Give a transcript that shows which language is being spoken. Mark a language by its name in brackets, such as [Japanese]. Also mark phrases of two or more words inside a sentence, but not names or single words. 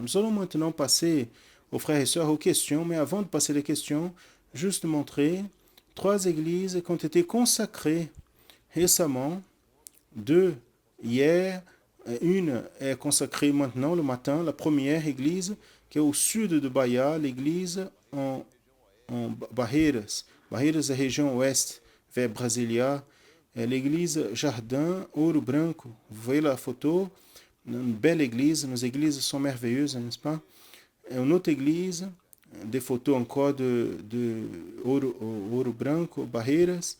[French] Nous allons maintenant passer aux frères et sœurs aux questions, mais avant de passer les questions, juste montrer 3 églises qui ont été consacrées récemment, 2 hier, une est consacrée maintenant le matin, la première église qui est au sud de Bahia, l'église en Barreiras. Barreiras [Portuguese] é a [French] région ouest, vers Brasilia. É l'église Jardim Ouro Branco. Vous voyez la photo, une belle église. Nos églises sont merveilleuses, n'est-ce pas? É une autre église, des photos encore de Ouro Branco, Barreiras.